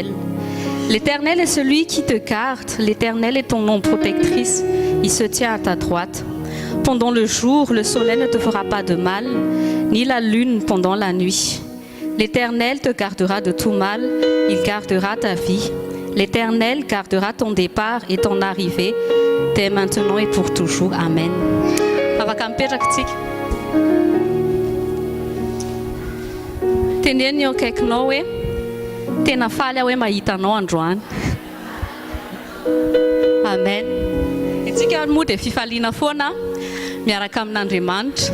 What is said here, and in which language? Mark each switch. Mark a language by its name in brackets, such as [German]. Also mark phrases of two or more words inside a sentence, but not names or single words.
[French] L'Éternel est celui qui te garde, l'Éternel est ton ombre protectrice, il se tient à ta droite. Pendant le jour, le soleil ne te fera pas de mal, ni la lune pendant la nuit. L'Éternel te gardera de tout mal, il gardera ta vie. L'Éternel gardera ton départ et ton arrivée, dès maintenant et pour toujours. [Malagasy] Amen. Afaka mipetraka tsika. Teneny eo akaikinao hoe tena faly aho hoe mahita anao androany. Amen. Itsika moa dia fifaliana foana miaraka amin'Andriamanitra.